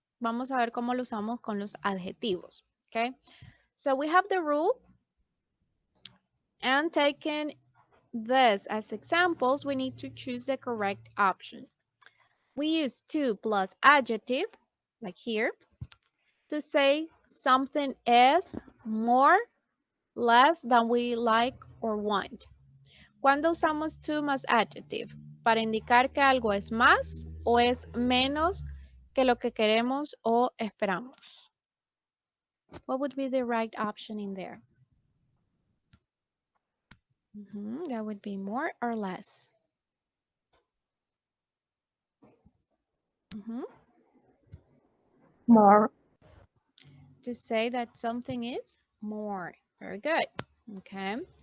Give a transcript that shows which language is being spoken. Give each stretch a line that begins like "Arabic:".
Spanish: Vamos a ver cómo lo usamos con los adjetivos.
English: Okay, so we have the rule, and taking this as examples, we need to choose the correct option. We use to plus adjective, like here, to say something is more, less than we like or want.
Spanish: ¿Cuándo usamos to más adjective? Para indicar que algo es más o es menos que lo que queremos o esperamos.
English: What would be the right option in there? That would be more or less. More. To say that something is more. Very good. Okay.